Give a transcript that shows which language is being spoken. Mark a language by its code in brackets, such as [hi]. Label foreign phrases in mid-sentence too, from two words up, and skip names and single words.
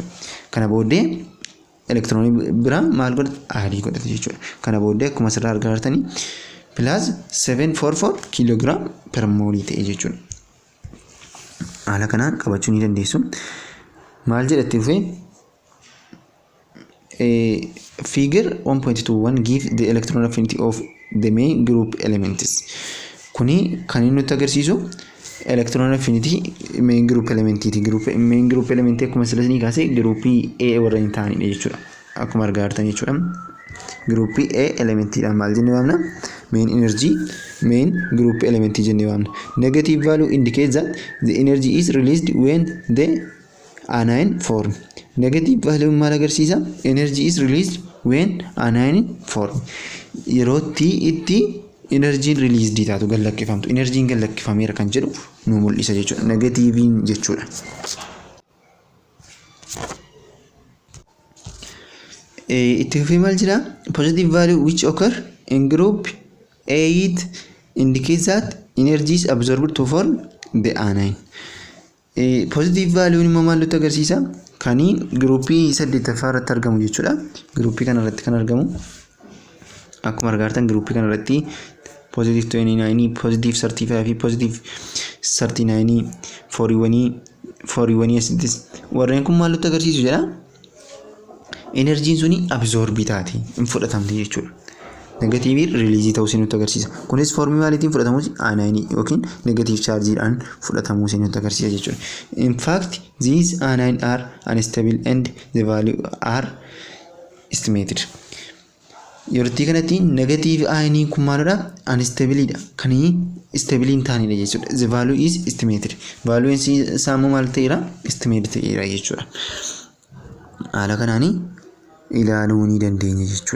[om] Kana booddee electronii biraa maal godha? Adii godhata jechuudha. Kana booddee akkuma asirraa argaa jirtanii plus 744 [en] kilogram per mole [om] ta'e jechuudha. Haala kanaan qabachuu ni dandeessu. Maal jedhatti dhufee [en] figure 1.21 give the electron affinity of the main group elements. [om] Kuni kan inni nutti agarsiisu [en] electron affinity main group element main group element [om] akkuma silasni kaase group A warra hin taanidha jechuudha. Akkuma argaa jirtan jechuudha. [en] Group A element [om] dha maal jennee waamna? [en] Main energy main group element [om] jennee waamna. [en] Negative value indicates that the energy is released when the anion form. Negative value [om] maal agarsiisa? [en] Energy is released when anion form. [om] Yerootti itti [en] energy released [om] taatu gallakkifamtu. Energy gallakkifameera kan jedhu nu mul'isa jechuudha. Negative jechuudha. Itti fufee maal jira? [en] Positive value which occur in group 8 indicates that energy is absorbed to form the anion. Positive value [om] immoo maal nutti agarsiisa? Kani groupii 8ffaa irratti argamu jechuudha. Groupii kana irratti kan argamu akkuma argaatan groupii kana irratti positive 29, positive 35 fi positive 39 41 asitti warreen kun maal nutti agarsiisu jedha? Energiin suni absorb taati hin fudhatamte jechuudha. Negative release ta'uu nutti agarsiisa. Kunis formii maaliitiin fudhatamu? anion yookiin negative chargeedhaan fudhatamu nutti agarsiisa jechuudha. [en] In fact, these anion are unstable and the value are estimated. [om] Yeroo kanatti negative ion kun maalidha? Unstable dha. Kan stable hin taanedha jechuudha. [en] The value is estimated. [om] Value isaa immoo maal ta'eera? Estimated ta'eera jechuudha. Haala kanaan ilaaluu ni dandeenya jechuudha.